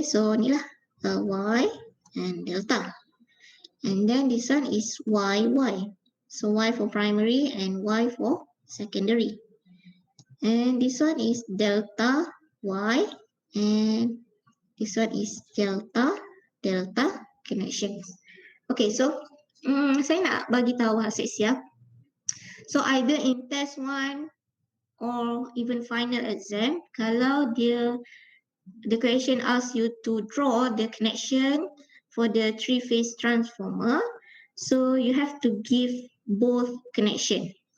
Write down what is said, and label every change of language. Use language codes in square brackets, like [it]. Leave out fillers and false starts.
[en] So ni lah Y and delta. And then this one is YY. So Y for primary and Y for secondary. And this one is delta Y and this one is delta connections. [ms] Okay, so saya nak bagi tahu hasil siap. [en] So either in test 1 or even final exam, kalau the question asks you to draw the connection for the three phase transformer, so you have to give both connection.